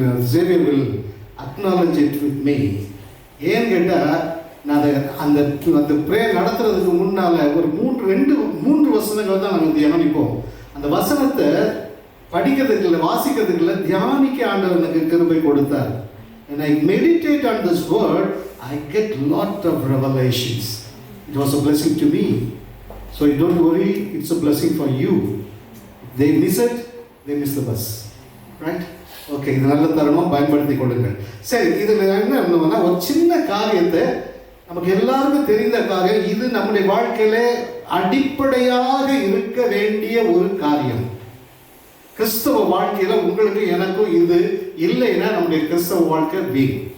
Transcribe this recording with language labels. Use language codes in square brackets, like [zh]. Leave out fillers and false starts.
[en] Xavier will acknowledge it with me. [ta] ஏன்னு கேட்டால் நான் அந்த ப்ரேயர் நடத்துறதுக்கு முன்னால் ஒரு மூன்று வசனங்கள் தான் நாங்கள் தியானிப்போம். அந்த வசனத்தை படிக்கிறதுக்கு இல்லை, வாசிக்கிறதுக்கு இல்லை, தியானிக்க ஆண்டவர் எனக்கு கிருபை கொடுத்தார். [en] And I meditate on this word, I get lot of revelations. It was a blessing to me. So you don't worry, it's a blessing for you. If they miss it, they miss the bus. Right? [ta] Okay, இது நல்ல தருணம், பயன்படுத்தி கொள்ளுங்கள். சரி, இதில் என்ன இருந்தோம்னா ஒரு சின்ன காரியத்தை, நமக்கு எல்லாருக்கும் தெரிந்த காரியம், இது நம்முடைய வாழ்க்கையில அடிப்படையாக இருக்க வேண்டிய ஒரு காரியம். கிறிஸ்தவ வாழ்க்கையில உங்களுக்கு எனக்கும் இது இல்லைன்னா நம்முடைய கிறிஸ்தவ வாழ்க்கை வீண்.